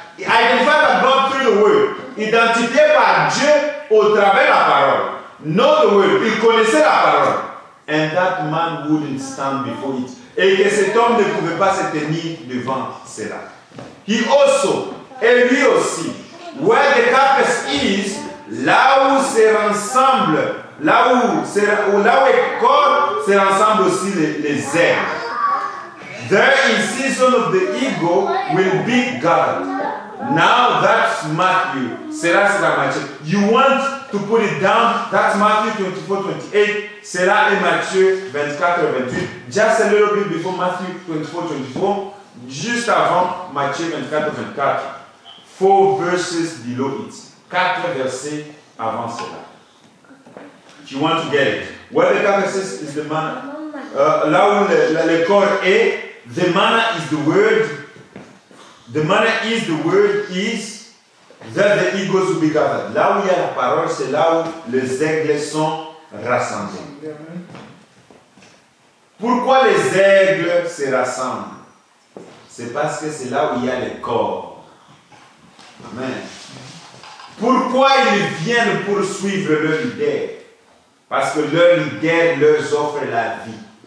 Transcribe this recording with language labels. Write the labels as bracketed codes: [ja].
[en] Identified by God through the word. [fr] Identifié par Dieu au travers de la parole. [en] Know the word. [fr] Il connaissait la parole. [en] And that man wouldn't stand before it. [fr] Et que cet homme ne pouvait pas se tenir devant cela. [en] He also, [fr] et lui aussi, [en] Where the carcass is, [fr] là où se rassemblent, là où est corps, se rassemblent aussi les aigles. [en] There in season of the eagle will be God. Now that's Matthew. [fr] Cela sera Matthieu. [en] You want to put it down, that's Matthew 24-28. [fr] Cela est Matthieu 24-28. [en] Just a little bit before Matthew 24-24. [fr] Juste avant Matthieu 24-24. [en] 4 verses below it. [fr] 4 versets avant cela. [en] You want to get it. Where the carcass is the manna. [fr] Là où le corps est, [en] the manna is the word. The manna is the word is that the eagles will be gathered. [fr] Là où il y a la parole, c'est là où les aigles sont rassemblés. Pourquoi les aigles se rassemblent? C'est parce que c'est là où il y a le corps. Amen. Pourquoi ils viennent pour suivre leur leader? Parce que leur leader leur offre la vie.